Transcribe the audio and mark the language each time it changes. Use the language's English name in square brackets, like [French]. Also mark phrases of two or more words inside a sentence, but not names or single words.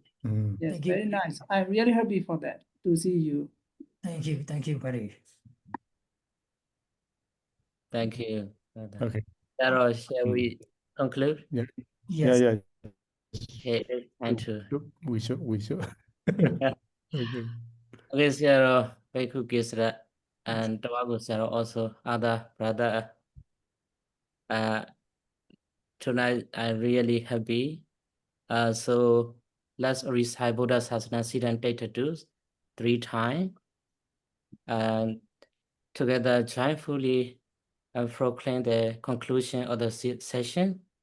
[English] Yes, Thank you. very nice. I'm really happy for that to see you. Thank you, buddy. Thank you. Okay. Ciaro, shall we conclude? Yeah. Yes. Yeah. Okay, it's time to. We should. Okay. Okay. Okay, Ciaro, Bhikkhu Kesara, and Tawago Ciaro also other brother. Tonight I'm really happy. So let's recite Buddha's [Pali] Sasana Data [English] 3 times, and together joyfully proclaim the conclusion of the session.